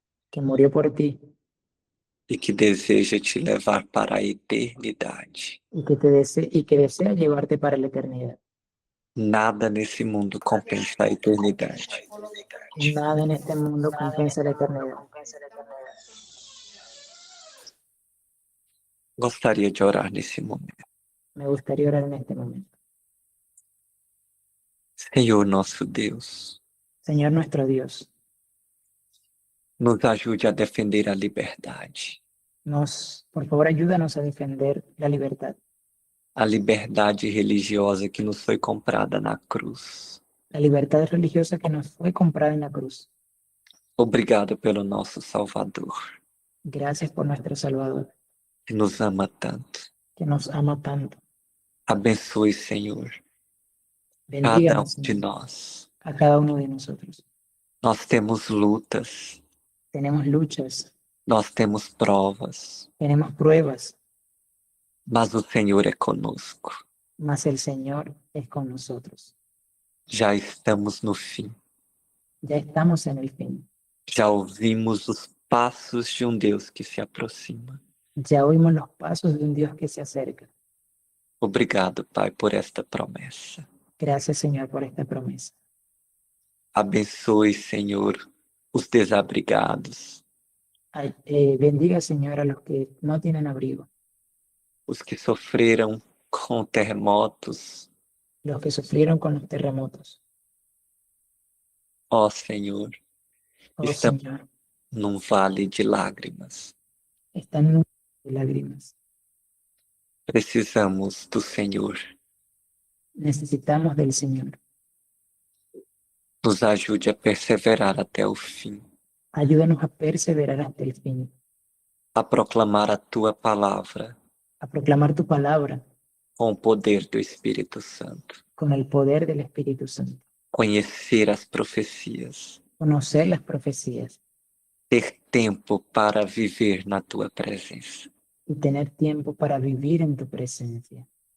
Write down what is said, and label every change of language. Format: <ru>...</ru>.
<es>que murió por ti</es> <pt>e que deseja te levar para a eternidade?</pt> <es>y que desea llevarte para la eternidad?</es> <pt>Nada nesse mundo compensa a eternidade.</pt> <es>Nada en este mundo compensa la eternidad.</es> <pt>Gostaria de orar nesse momento.</pt> <es>Me gustaría orar en este momento.</es> <pt>Senhor nosso Deus,</pt> <es>Señor nuestro Dios,</es> <pt>nos ajude a defender a liberdade.</pt> <es>por favor, ayúdanos a defender la libertad.</es> <pt>A liberdade religiosa que nos foi comprada na cruz.</pt> <es>La libertad religiosa que nos fue comprada en la cruz.</es> <pt>Obrigado pelo nosso Salvador,</pt> <es>Gracias por nuestro Salvador,</es> <pt>que nos ama tanto.</pt> <es>que nos ama tanto.</es> <pt>Abençoe, Senhor, cada</pt> <es>Bendíganos,</es> <pt>de</pt> <es>Señor,</es> <pt>nós.</pt> <es>a cada uno de nosotros.</es> <pt>Nós temos lutas,</pt> <es>Tenemos luchas,</es> <pt>nós temos provas,</pt> <es>tenemos pruebas,</es> <pt>mas o Senhor é conosco.</pt> <es>mas el Señor es con nosotros.</es> <pt>Já estamos no fim.</pt> <es>Ya estamos en el fin.</es> <pt>Já ouvimos os passos de um Deus que se aproxima.</pt> <es>Ya oímos los pasos de un Dios que se acerca.</es> <pt>Obrigado, Pai, por esta promessa.</pt> <es>Gracias, Señor, por esta promesa.</es> <pt>Abençoe, Senhor, os desabrigados,</pt> <es>Ay, bendiga, Señor, a los que no tienen abrigo,</es> <pt>os que sofreram com terremotos.</pt> <es>los que sufrieron con los terremotos.</es> <pt>Ó Senhor,</pt> <es>Oh,</es> <pt>estamos</pt> <es>Señor,</es> <pt>num vale de lágrimas.</pt> <es>están en un de lágrimas.</es> <pt>Precisamos do Senhor.</pt> <es>Necesitamos del Señor.</es> <pt>Nos ajude a perseverar até o fim,</pt> <es>Ayúdanos a perseverar hasta el fin,</es> <pt>a proclamar a tua palavra</pt> <es>a proclamar tu palabra</es> <pt>com o poder do Espírito Santo,</pt> <es>con el poder del Espíritu Santo.</es> <pt>conhecer as profecias,</pt> <es>Conocer las profecías</es> <pt>ter tempo para viver na tua presença.</pt> <es>y tener tiempo para vivir en tu presencia.</es>